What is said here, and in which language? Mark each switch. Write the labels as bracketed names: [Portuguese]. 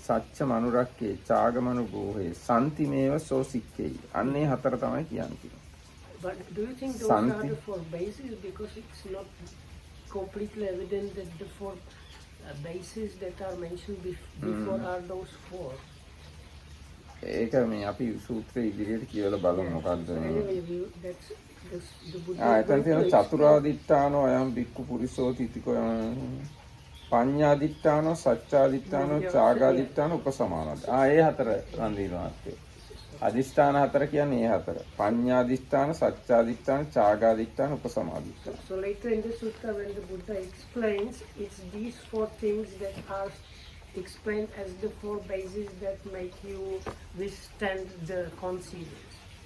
[Pali] සච්ච මනුරක්කේ. ඡාගමනු බෝහේ. සම්තිමේව සෝ සික්කේ. [Sinhala] අන්නේ 4 තමයි කියන්නේ. [English] But do you think those are the four bases? Because it's not completely evident that the four bases that are mentioned before are those four. [Sinhala] ඒක මේ අපි සූත්‍රයේ ඉදිරියට කියලා බලමු මොකද්ද So මේ. [English] anyway, that's the Buddha. [Sinhala] එතන තියෙන [Pali] චතුරාදිඨානෝ අයම් බික්කු පුරිසෝ තිතිකෝ පඤ්ඤාදිඨානෝ සච්චාදිඨානෝ චාගාදිඨානෝ උපසමානද. [Sinhala] ඒ හතර වන්දිනවා අපේ. අදිෂ්ඨාන හතර කියන්නේ ඒ හතර. පඤ්ඤාදිෂ්ඨාන, සච්චාදිෂ්ඨාන, චාගාදිෂ්ඨාන, උපසමාදිෂ්ඨාන. [English] So later in the sutta when the Buddha explains, it's these four things that are explained as the four bases that make you withstand the concealings.